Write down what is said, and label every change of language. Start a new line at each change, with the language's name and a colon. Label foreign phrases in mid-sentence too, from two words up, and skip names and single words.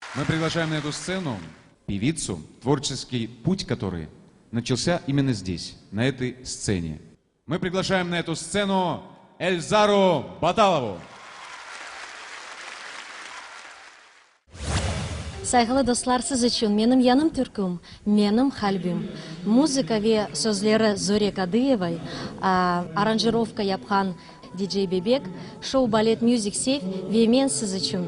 Russian: Мы приглашаем на эту сцену певицу, творческий путь которой начался именно здесь, на этой сцене. Мы приглашаем на эту сцену Эльзару Баталову.
Crimean Tatar: Saygılı dostlar, siz için benim yanım Türk'üm, benim kalbim. Muzika ve sözleri Zore Kadıyevaay, aranjirovka yapkan DJ Bebek, Show Ballet Music Save ve men siz için.